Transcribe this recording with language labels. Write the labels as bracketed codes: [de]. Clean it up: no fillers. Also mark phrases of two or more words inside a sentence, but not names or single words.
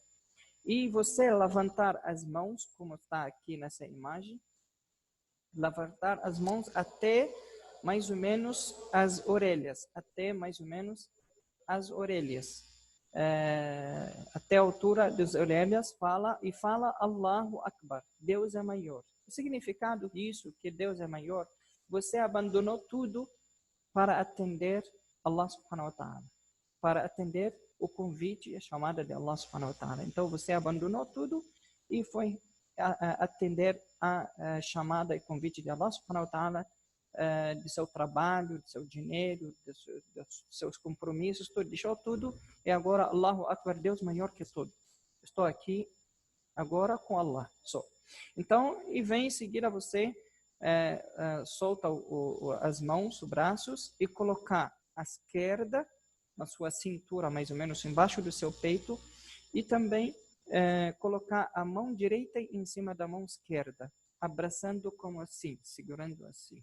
[pt] E você levantar as mãos, como está aqui nessa imagem, levantar as mãos até mais ou menos as orelhas, até a altura das orelhas, fala [ar] الله أكبر, [pt] Deus é maior. O significado disso, que Deus é maior, você abandonou tudo para atender Allah [ar] سبحانه وتعالى, [pt] para atender o convite e a chamada de Allah [ar] سبحانه وتعالى. [pt] Então você abandonou tudo e foi atender a chamada e convite de Allah [ar] سبحانه وتعالى, [pt] de seu trabalho, de seu dinheiro, de seus compromissos, tudo, deixou tudo e agora [ar] الله أكبر, [pt] Deus maior que tudo. Estou aqui agora com Allah só. Então, e vem em seguida você solta as mãos, os braços e colocar a esquerda na sua cintura, mais ou menos embaixo do seu peito, e também colocar a mão direita em cima da mão esquerda, abraçando como assim, segurando assim.